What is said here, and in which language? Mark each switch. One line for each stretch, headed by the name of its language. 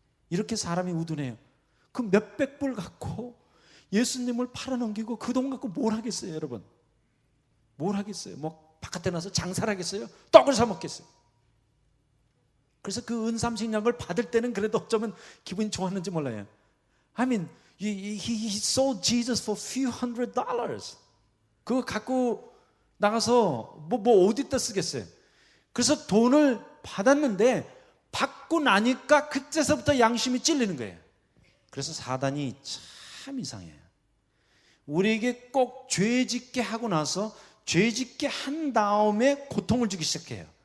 Korean: 이렇게 사람이 우둔해요. 그 몇백 불 갖고 예수님을 팔아넘기고 그 돈 갖고 뭘 하겠어요, 여러분? 뭘 하겠어요? 바깥에 나서 장사를 하겠어요? 떡을 사 먹겠어요? 그래서 그 은삼식량을 받을 때는 그래도 어쩌면 기분이 좋았는지 몰라요.
English: I mean, he sold Jesus for few $100s.
Korean: 그거 갖고 나가서 뭐 어디다 쓰겠어요. 그래서 돈을 받았는데 받고 나니까 그때서부터 양심이 찔리는 거예요. 그래서 사단이 참 이상해요. 우리에게 꼭 죄짓게 하고 나서 죄짓게 한 다음에 고통을 주기 시작해요.